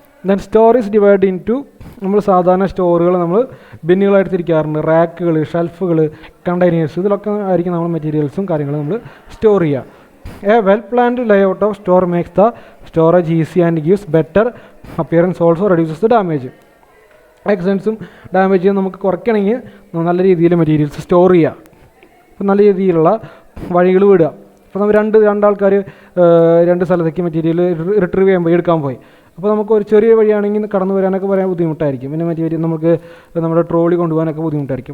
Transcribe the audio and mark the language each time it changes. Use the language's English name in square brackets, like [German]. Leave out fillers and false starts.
[English] then store is divide into, [Malayalam] നമ്മൾ സാധാരണ സ്റ്റോറുകൾ നമ്മൾ ബിന്നുകളായിട്ട് തിരിക്കാറുണ്ട്. റാക്കുകൾ, ഷെൽഫുകൾ, കണ്ടെയ്നേഴ്സ്, ഇതിലൊക്കെ ആയിരിക്കും നമ്മൾ മെറ്റീരിയൽസും കാര്യങ്ങളും നമ്മൾ സ്റ്റോർ ചെയ്യുക. [English] A well-planned layout of store makes the storage easy and gives better appearance, also reduces the damage. [Malayalam] ആക്സിഡൻസും ഡാമേജും നമുക്ക് കുറയ്ക്കണമെങ്കിൽ നല്ല രീതിയിൽ മെറ്റീരിയൽസ് സ്റ്റോർ ചെയ്യുക. അപ്പോൾ നല്ല രീതിയിലുള്ള വഴികൾ വിടുക. അപ്പോൾ നമ്മൾ രണ്ടാൾക്കാർ രണ്ട് സ്ഥലത്തേക്ക് മെറ്റീരിയൽ റിട്രീവ് ചെയ്യുമ്പോൾ എടുക്കാൻ പോയി. അപ്പോൾ നമുക്ക് ഒരു ചെറിയ വഴിയാണെങ്കിൽ കടന്നു വരാനൊക്കെ പറയാൻ ബുദ്ധിമുട്ടായിരിക്കും. പിന്നെ മെറ്റീരിയൽ നമുക്ക് നമ്മുടെ ട്രോളി കൊണ്ടുപോകാനൊക്കെ ബുദ്ധിമുട്ടായിരിക്കും.